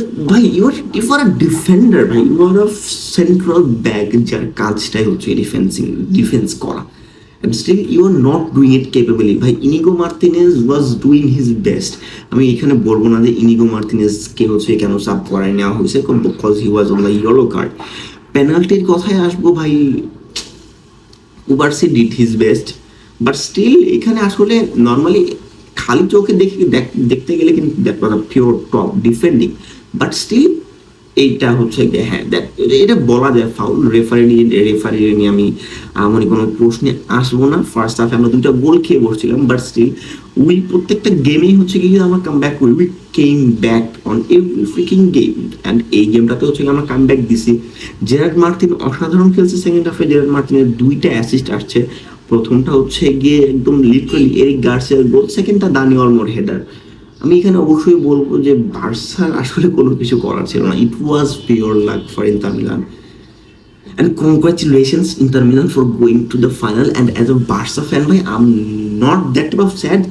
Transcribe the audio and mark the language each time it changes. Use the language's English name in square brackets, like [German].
[English] ভাই you are a defender ভাই, you are a central back, [Bangla] যার কাজটাই হচ্ছে ডিফেন্স করা, [English] and still you are not doing it capably ভাই। Inigo Martinez was doing his best। [Bangla] আমি এখানে বলবো না যে ইনিগো মার্তিনেজকে হচ্ছে কেন সাব করায় নেওয়া হয়েছে, [English] Because he was on the yellow card. [Bangla] পেনাল্টির কথায় আসবো ভাই, [English] Cubarsi did his best, but still [Bangla] এখানে আসলে নর্মালি খালি চোখে দেখতে গেলে কিন্তু [English] that was a pure top defending, but still [Bangla] এইটা হচ্ছে গিয়ে হ্যাঁ এটা বলা যায় ফাউল। রেফারি নিয়ে আমি মানে কোনো প্রশ্নে আসবো না। ফার্স্ট হাফে আমরা দুইটা গোল খেয়ে বসছিলাম, বাট স্টিল উই প্রত্যেকটা গেমেই হচ্ছে কি আমরা কাম ব্যাক করি, [English] We came back on every freaking game. [Bangla] And এই গেমটাতে হচ্ছে আমরা কাম ব্যাক দিছি। জেরার্ড মার্টিন অসাধারণ খেলছে সেকেন্ড হাফে। জেরার্ড মার্টিনের দুইটা অ্যাসিস্ট আসছে, প্রথমটা হচ্ছে গিয়ে একদম লিটারালি এরিক গার্সিয়ার গোল, সেকেন্ডটা দানি অলমোর হেডার। আমি এখানে অবশ্যই বলবো যে বার্সার আসলে কোনো কিছু করার ছিল না। [English] It was pure luck for Inter Milan. And congratulations Inter Milan for going to the final. And as a Barca fan, bhai, I'm not that type of sad.